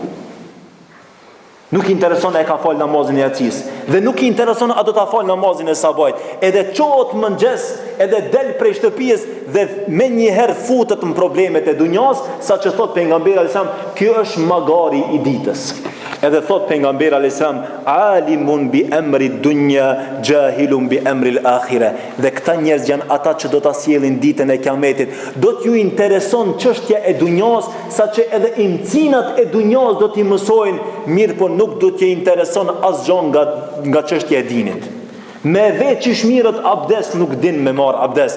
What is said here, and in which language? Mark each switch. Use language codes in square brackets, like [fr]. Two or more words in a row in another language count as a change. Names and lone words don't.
[sq] Nuk i intereson e ka fal namazin e yacis, dhe nuk i intereson a do ta fal namazin e sabahit. Edhe çohet mëngjes, edhe del prej shtëpisë dhe me njëherë futet në problemet e dunjas, sa që thot pejgamberi [ar] عليه السلام, [sq] kjo është magari i ditës. Edhe thot pejgamberi [ar] عليه السلام, عالم بأمر الدنيا جاهل بأمر الآخرة. [sq] Dhe këta njerëz janë ata që do ta sjellin ditën e Kiametit. Do t'ju intereson çështja e dunjas, saqë edhe imcinat e dunjas do t'i mësojnë, mirë po nuk do t'je intereson asgjë nga çështja e dinit. Me veç që shmirët abdes nuk din me marë abdes.